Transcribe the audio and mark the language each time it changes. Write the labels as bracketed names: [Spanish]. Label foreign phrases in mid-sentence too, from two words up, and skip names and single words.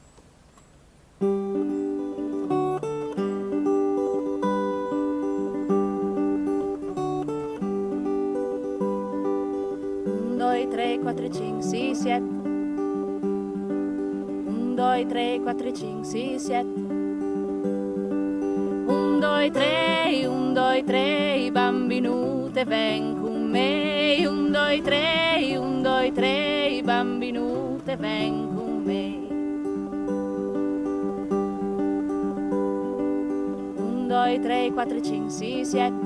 [Italian] Un, due, tre, quattro, cinque, sei, siete. Un, due, tre, quattro, cinque, sei, siete. Un, due, [Friulian] tre, bambinute, ven con me. 1, 2, 3, 1, 2, 3, bambinute, ven con me. 1, 2, 3, 4, 5, 6, 7.